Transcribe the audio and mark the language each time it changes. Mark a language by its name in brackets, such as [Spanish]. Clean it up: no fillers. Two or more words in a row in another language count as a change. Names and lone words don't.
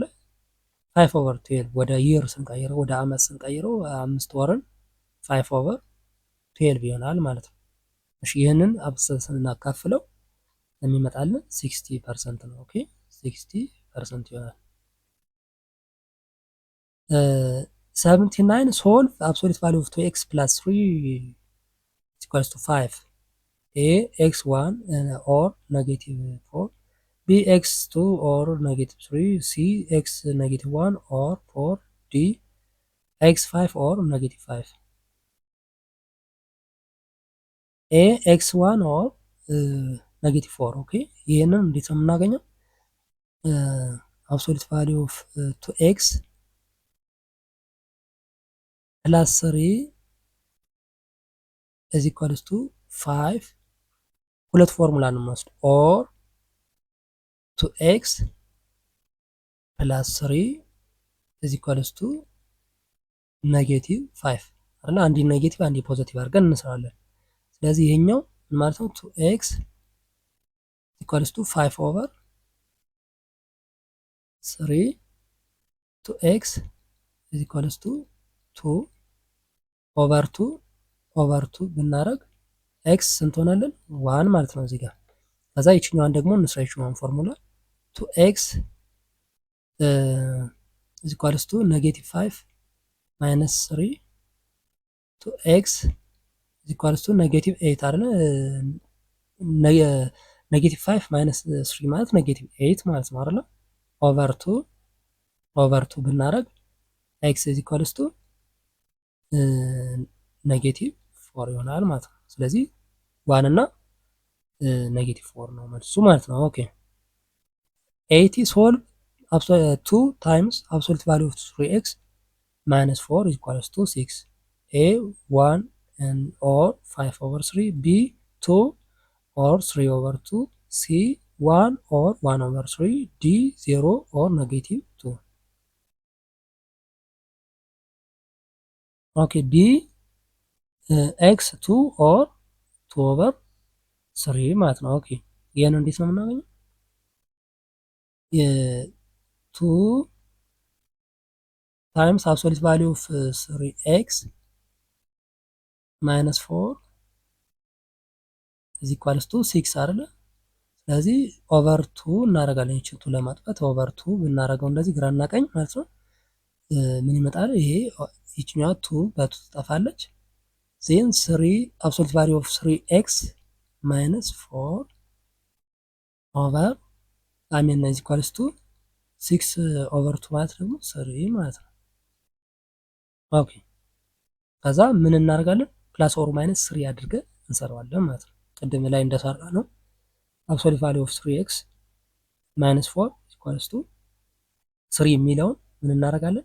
[Amharic] 5 ኦቨር 12 ወደ ይር ስንቀይረው ወደ አመት ስንቀይረው 5 ወርን 5 ኦቨር 12 ይሆናል ማለት ነው። እሺ ይህንን አብሰን ስናካፍለው የሚመጣልን 60% ነው። ኦኬ 60 ፐርሰንት ይሆናል። [English] 79 solve absolute value of 2x plus 3 equals to 5 a x1 or negative 4 b x2 or negative 3 c x negative 1 or 4 d x5 or negative 5 a x1 or negative 4 [Amharic] ኦኬ ይሄንን እንዴት ነው የምናገኘው? [English] absolute value of 2x plus 3 is equals to 5 [Amharic] ሁለት ፎርሙላ ነው የምንወስድ [English] or 2x plus 3 is equals to ኔጌቲቭ 5 አይደል? [Amharic] አንዴ ኔጌቲቭ አንዴ ፖዚቲቭ አድርገን እንሰራለን። ስለዚህ ይሄኛው ምን ማለት ነው? [English] 2x equals to 5 over 3 2x is equals to 2 over 2 [Amharic] ብናረግ x ስንት ሆናለን? 1 ማለት ነው እዚህ ጋር። ከዛ ይችኛዋን ደግሞ እንስራ ይችኛዋን ፎርሙላ [English] 2x is equals to negative 5 minus 3 2x is equals to negative 8 [Amharic] አይደል? [English] negative 5 minus 3 [Amharic] ማለት ኔጌቲቭ 8 ማለት ነው አይደል? ኦቨር 2 ብናረግ [English] x is equals to negative 4 [Amharic] ይሆናል ማለት ነው። ስለዚህ 1 እና ኔጌቲቭ 4 ነው መልሱ ማለት ነው። [English] okay 80 solve 2 times absolute value of 3x minus 4 is equals to 6 a 1 and or 5 over 3 b 2 or 3 over 2 c 1 or 1 over 3 d 0 or negative 2 okay b x 2 or 2 over 3 [Amharic] ማለት ነው። ኦኬ ይሄን እንዴት ነው የምናገኘው? [English] የ2 times absolute value of 3x minus 4 is equals to 6 አይደለ? [Amharic] ስለዚህ ኦቨር 2 እናደርጋለን። ይችን 2 ለማጥፋት ኦቨር 2 ብናደርገው እንደዚህ ግራና ቀኝ ማለት ነው ምን ይመጣል? ይሄ ይችኛዋ 2 በ2 ትጠፋለች። ዜን 3 [English] absolute value of 3x minus 4 over አሚን is equals to 6 over 2 [Amharic] ማለት ደግሞ 3 ማለት ነው። ኦኬ ከዛ ምን እናደርጋለን? [English] plus or minus 3 [Amharic] አድርገን እንሰራዋለን ማለት ነው። ቅድም ላይ እንደሰራ ነው። [English] absolute value of 3x minus 4 equals to 3 [Amharic] የሚለውን ምን እናደርጋለን?